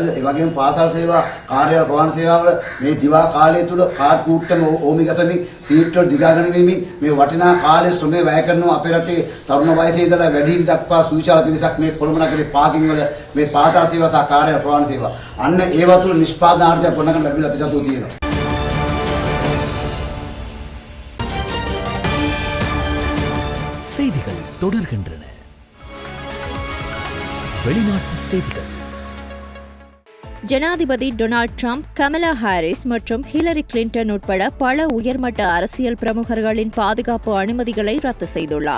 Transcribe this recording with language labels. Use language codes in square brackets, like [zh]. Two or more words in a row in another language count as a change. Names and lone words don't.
[si] ඒ වගේම පාසල් සේවා, කාර්යාල ප්‍රවාහන සේවාවල මේ දිවා කාලය තුල කාඩ් කූට්ටම ඕමි ගසමින් සීට් වල දිගාගෙන වීමෙන් මේ වටිනා කාලයේ ශ්‍රමය වැය කරනවා අපේ රටේ තරුණ වයසේ ඉඳලා වැඩි දක්වා සුවිශාල පිරිසක් මේ කොළඹ නගරේ පාකින් වල මේ පාසල් සේවා සහ කාර්යාල ප්‍රවාහන සේවා අන්න ඒවා තුල නිෂ්පාදනාර්ථයක් ගොඩනගන්න ලැබිලා අපි සතුටු තියෙනවා. [ta] செய்திகள் தொடர்கின்றன. வெளிநாட்டு செய்திகள். ஜனாதிபதி டொனால்ட் ட்ரம்ப், கமலா ஹாரிஸ் மற்றும் ஹிலரி கிளின்டன் உட்பட பல உயர்மட்ட அரசியல் பிரமுகர்களின் பாதுகாப்பு அனுமதிகளை ரத்து செய்துள்ளார்.